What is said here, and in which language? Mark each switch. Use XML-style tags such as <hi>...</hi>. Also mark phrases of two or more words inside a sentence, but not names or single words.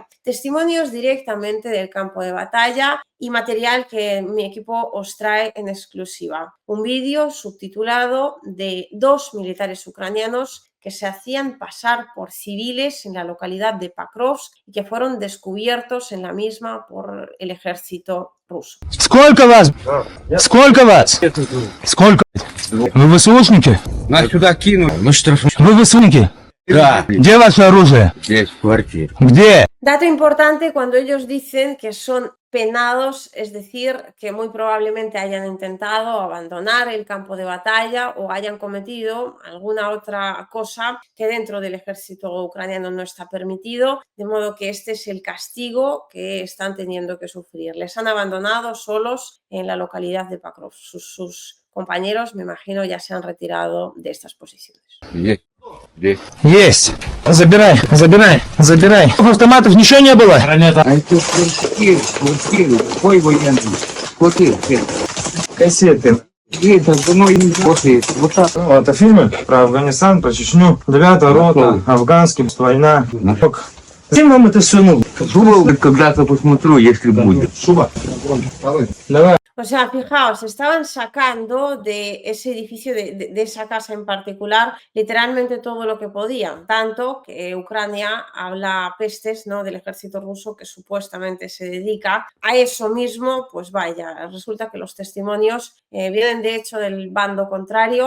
<es>Testimonios directamente del campo de batalla y material que mi equipo os trae en exclusiva. Un vídeo subtitulado de 2 militares ucranianos que se hacían pasar por civiles en la localidad de Pakrovsk y que fueron descubiertos en la misma por el ejército ruso.</es> <ru>Сколько вас? Сколько вас? Сколько? Вы ВСУшники? Нас сюда кинули. Вы ВСУшники? Да. Где ваше оружие? Здесь, в квартире. Где?</ru> <es>Dato importante cuando ellos dicen que son penados, es decir, que muy probablemente hayan intentado abandonar el campo de batalla o hayan cometido alguna otra cosa que dentro del ejército ucraniano no está permitido, de modo que este es el castigo que están teniendo que sufrir. Les han abandonado solos en la localidad de Покровск. Sus compañeros, me imagino, ya se han retirado de estas posiciones.</es> <ru>Здесь. Здесь. Есть. Забирай. В автоматах ничего не было? А это квартиры. Какой военный? Квартиры. Кассеты. Это давно не после. Вот так. Это фильмы про Афганистан, про Чечню. 9-я рота, афганский, война. Зачем вам это все нужно? Думал, когда-то посмотрю, если будет. Шуба. Давай.</ru> <es>O sea, fijaos, estaban sacando de ese edificio, de esa casa en particular, literalmente todo lo que podían, tanto que Ucrania habla pestes, ¿no?, del ejército ruso que supuestamente se dedica a eso mismo. Pues vaya, resulta que los testimonios vienen de hecho del bando contrario.</es>